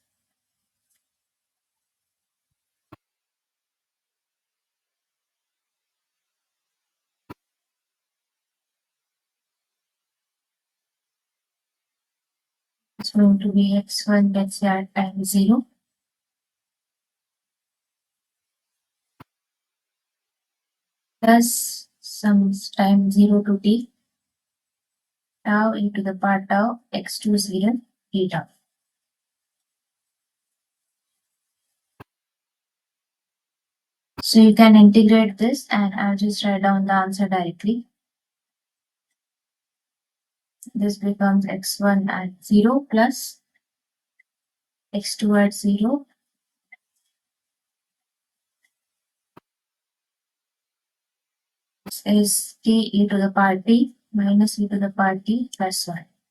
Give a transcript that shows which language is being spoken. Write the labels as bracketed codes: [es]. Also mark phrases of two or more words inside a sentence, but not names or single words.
[en] It's going to be x1 gets here at time 0 plus some time 0 to t tau e to the power tau x2 0 t tau. So you can integrate this and I'll just write down the answer directly. This becomes x1 at 0 plus x2 at 0 is t e to the power t minus e to the power t plus 1.